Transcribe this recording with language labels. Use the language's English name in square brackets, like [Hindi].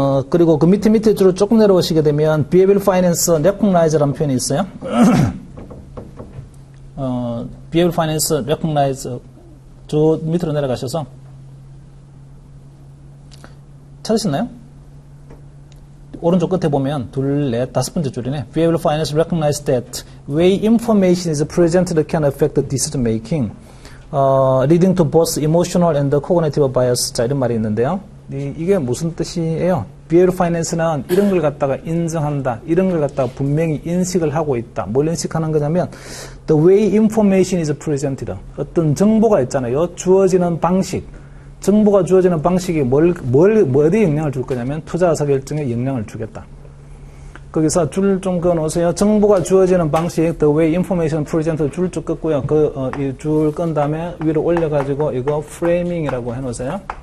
[Korean] 그리고 그 밑에 줄을 조금 내려오시게 되면 비헤이비얼 파이낸스 레코그나이즈라는 표현이 있어요. 비헤이비얼 파이낸스 레코그나이즈 저 밑으로 내려가셔서 찾으셨나요? 오른쪽 끝에 보면 둘, 넷, 다섯 번째 줄이네. [English] Behavioral finance recognize that way information is presented can affect the decision making, leading to both emotional and cognitive bias. [Korean] 자, 이런 말이 있는데요. 이게 무슨 뜻이에요? Behavioral finance는 이런 걸 갖다가 인정한다. 이런 걸 갖다가 분명히 인식을 하고 있다. 뭘 인식하는 거냐면 [English] the way information is presented. [Korean] 어떤 정보가 있잖아요. 주어지는 방식. 정보가 주어지는 방식이 어디에 영향을 줄 거냐면 투자 의사결정에 영향을 주겠다. 거기서 줄 좀 그어놓으세요. 정보가 주어지는 방식, [English] the way information presented [Korean] 줄 쭉 긋고요. 이 줄 끈 다음에 위로 올려가지고 이거 framing이라고 해놓으세요.